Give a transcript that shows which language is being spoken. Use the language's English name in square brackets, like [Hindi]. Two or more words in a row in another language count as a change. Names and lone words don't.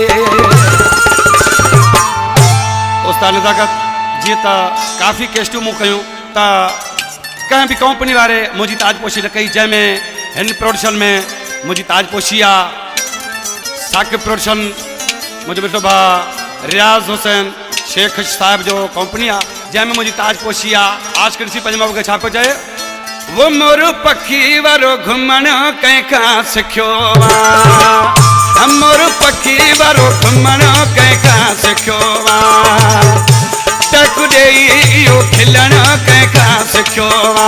[Sindhi] उस्ताद नज़ाकत जी त काफ़ी कैस्टूं मूं कयूं त कंहिं बि कंपनी वारे मुंहिंजी ताजपोशी न कई, जंहिंमें हिन प्रोडक्शन में मुझी ताजपोशी आ, साकिब प्रोडक्शन मुझे मिठो भा रियाज़ हुसैन शेख साहब जो कंपनी आ, जंहिंमें मुझी ताजपोशी आ। आज के ॾिसी पंहिंजे मां छा पियो चए, वो मोर पखी वारो घुमण कंहिंखां सिखियो आ, मोर पखी वारो घुमण कंहिंखां सिखियो आ, टक ॾेई इहो खिलण कंहिंखां सिखियो आ।